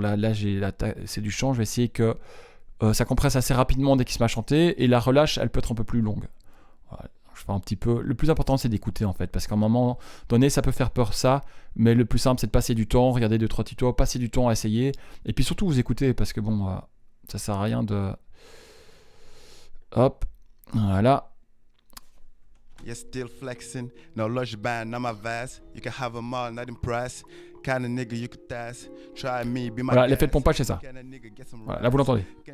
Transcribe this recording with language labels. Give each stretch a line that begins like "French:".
French: Là c'est du chant, je vais essayer que ça compresse assez rapidement dès qu'il se met à chanter, et la relâche, elle peut être un peu plus longue. Voilà. Je fais un petit peu. Le plus important, c'est d'écouter en fait, parce qu'à un moment donné, ça peut faire peur ça, mais le plus simple, c'est de passer du temps, regarder 2-3 tutos, passer du temps à essayer, et puis surtout vous écoutez, parce que bon, ça sert à rien de. Hop, voilà.
English: You're still flexing, no lush band on my vest. You can have them all, not impressed. Kinda nigga you could test. Try me, be my
French: Voilà, l'effet de pompage, c'est ça. Voilà, là vous l'entendez.